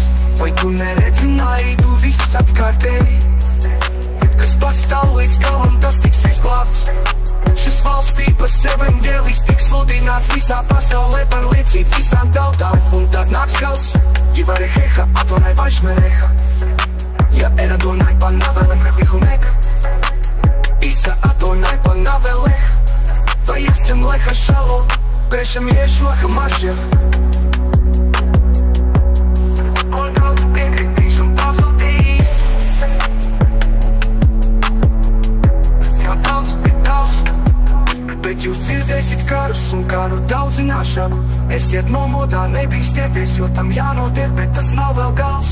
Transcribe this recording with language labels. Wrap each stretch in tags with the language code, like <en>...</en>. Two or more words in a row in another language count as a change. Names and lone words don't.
<lv>Vai tu neredzi naidu viss apkārtēji? Bet kas pastāv līdz galam, tas tiks izglābts. Šis valstības evaņģēlijs tiks sludināts visā pasaulē par liecību visām tautām. Un tad nāks gals, Jivareheha,</lv> <he>אדוני וישמרך, יאר אדוני פניו־אליך ויחנך, ישא אדוני פניו־אליך, וישם לך שלום, בשם ישוע המשיח.</he> <lv>Bet jūs dzirdēsiet karus un karu daudzināšanu. Esiet nomodā, nebīstieties, jo tam jānotiek, bet tas nav vēl gals.</lv>